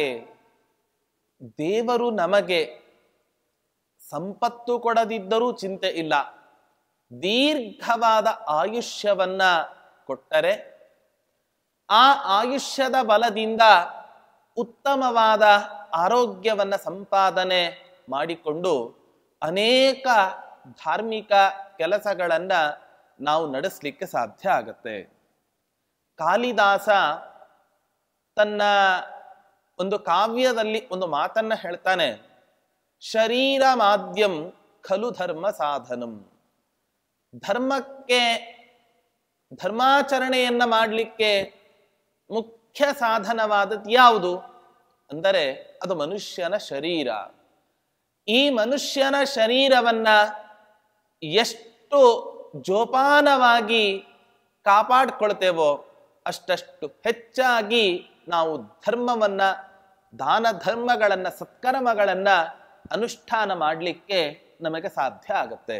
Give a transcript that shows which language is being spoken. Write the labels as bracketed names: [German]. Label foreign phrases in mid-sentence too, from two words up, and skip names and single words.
[Kannada] ದೇವರು ನಮಗೆ ಸಂಪತ್ತು ಕೊಡದಿದ್ದರೂ ಚಿಂತೆ ಇಲ್ಲ, ದೀರ್ಘವಾದ ಆಯುಷ್ಯವನ್ನ ಕೊಟ್ಟರೆ ಆ ಆಯುಷ್ಯದ ಬಲದಿಂದ ಉತ್ತಮವಾದ ಆರೋಗ್ಯವನ್ನ ಸಂಪಾದನೆ ಮಾಡಿಕೊಂಡು ಅನೇಕ ಧಾರ್ಮಿಕ ಕೆಲಸಗಳನ್ನ ನಾವು ನಡೆಸಲಿಕ್ಕೆ ಸಾಧ್ಯ ಆಗತ್ತೆ. ಕಾಳಿದಾಸ ತನ್ನ ಒಂದು ಕಾವ್ಯದಲ್ಲಿ ಒಂದು ಮಾತನ್ನ ಹೇಳ್ತಾನೆ, [Sanskrit] ಶರೀರ ಮಾಧ್ಯಂ ಖಲು ಧರ್ಮ ಸಾಧನಂ. [Kannada] ಧರ್ಮಕ್ಕೆ, ಧರ್ಮಾಚರಣೆಯನ್ನ ಮಾಡಲಿಕ್ಕೆ ಮುಖ್ಯ ಸಾಧನವಾದದ್ದು ಯಾವುದು ಅಂದರೆ ಅದು ಮನುಷ್ಯನ ಶರೀರ. ಈ ಮನುಷ್ಯನ ಶರೀರವನ್ನ ಎಷ್ಟು ಜೋಪಾನವಾಗಿ ಕಾಪಾಡ್ಕೊಳ್ತೇವೋ ಅಷ್ಟಷ್ಟು ಹೆಚ್ಚಾಗಿ ನಾವು ಧರ್ಮವನ್ನ, ದಾನ ಧರ್ಮಗಳನ್ನ, ಸತ್ಕರ್ಮಗಳನ್ನ ಅನುಷ್ಠಾನ ಮಾಡಲಿಕ್ಕೆ ನಮಗೆ ಸಾಧ್ಯ ಆಗುತ್ತೆ.